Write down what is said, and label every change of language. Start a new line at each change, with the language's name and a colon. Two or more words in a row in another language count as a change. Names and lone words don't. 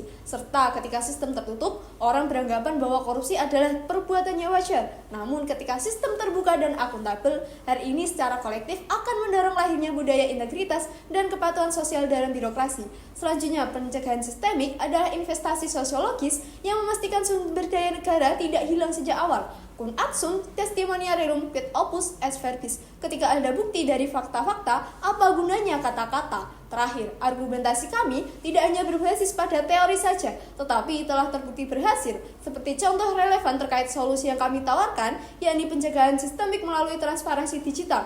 Indonesian: Serta ketika sistem tertutup, orang beranggapan bahwa korupsi adalah perbuatan yang wajar. Namun ketika sistem terbuka dan akuntabel, hari ini secara kolektif akan mendorong lahirnya budaya integritas dan kepatuhan sosial dalam birokrasi. Selanjutnya, pencegahan sistemik adalah investasi sosiologis yang memastikan sumber daya negara tidak hilang sejak awal.
Latin: Cum ad sum testimonia rerum quid opus est verbis.
Indonesian: Ketika ada bukti dari fakta-fakta, apa gunanya kata-kata? Terakhir, argumentasi kami tidak hanya berbasis pada teori saja, tetapi telah terbukti berhasil. Seperti contoh relevan terkait solusi yang kami tawarkan, yakni pencegahan sistemik melalui transparansi digital.